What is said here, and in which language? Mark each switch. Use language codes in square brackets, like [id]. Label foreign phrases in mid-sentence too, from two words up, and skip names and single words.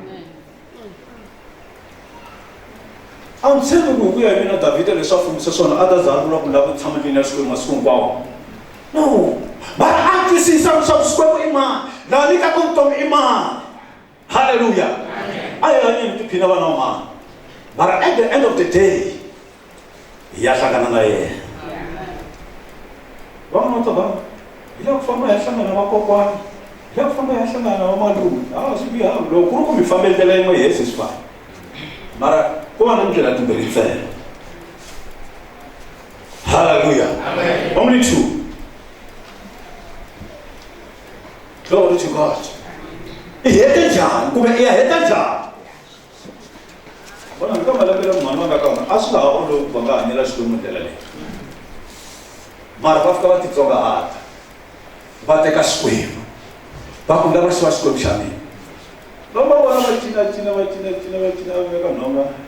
[ts] a ni tshembi ku hi ku ya hi mina Davhida leswi a fumise swona a ta zarula ku lava ku tshama ndlwini ya Xikwembu masiku hinkwawo no mara a twisisa leswaku Xikwembu i mani laha nyikaka vutomi i mani haleluya a hi hanyeni tiphina vana wa mani mara [en] at the end of the day [ts] hi ya hlangana na yena van'wana va hi lava ku famba hi ya hlangana na vakokwani hi lava ku famba hi ya hlangana na vamalume a swi biha loko ku ri ku mi fambeli ndlela yin'we hi hesi swi fana mara ku va na ndlela timbirhi ntsena haleluya [en] only two glory to God [ts] i hete njhani kumbe i ya heta njhani vona ka malembe lama mhani va nga ka wona a swi nga ha olovi va nga hanyela Xikwembu ndlela leyi mara va fika va titsongahata va teka Xikwembu va ku lava xi va Xikwembu xa mina lomba vona va cinacina va veka nhonga